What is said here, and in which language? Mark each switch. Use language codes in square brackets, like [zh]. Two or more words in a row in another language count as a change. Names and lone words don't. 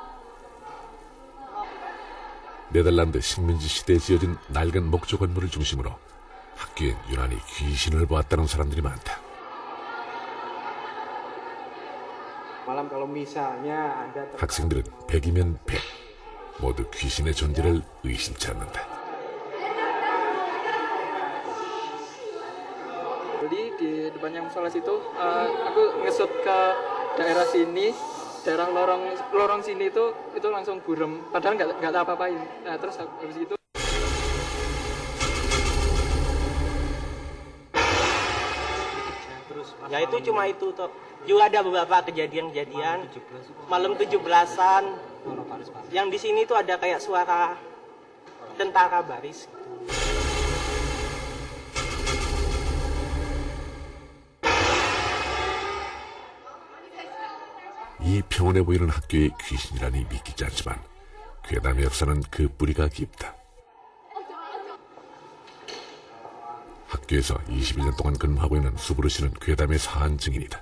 [ko] 네덜란드 식민지 시대에 지어진 낡은 목조 건물을 중심으로 학교엔 유난히 귀신을 보았다는 사람들이 많다. 학생들은 100이면 100, 모두 귀신의 존재를 의심치 않는다. [id] Jadi di depannya musola situ, aku ngesut ke daerah sini, daerah lorong sini itu langsung burem, padahal nggak ada apa-apain. Nah terus habis itu. Ya itu cuma itu toh. Juga ada beberapa kejadian-kejadian malam 17-an yang di sini tuh ada kayak suara tentara baris. [ko] 이 평온해 보이는 학교에 귀신이라니 믿기지 않지만 괴담의 역사는 그 뿌리가 깊다. 학교에서 21년 동안 근무하고 있는 수브르 씨는 괴담의 사한 증인이다.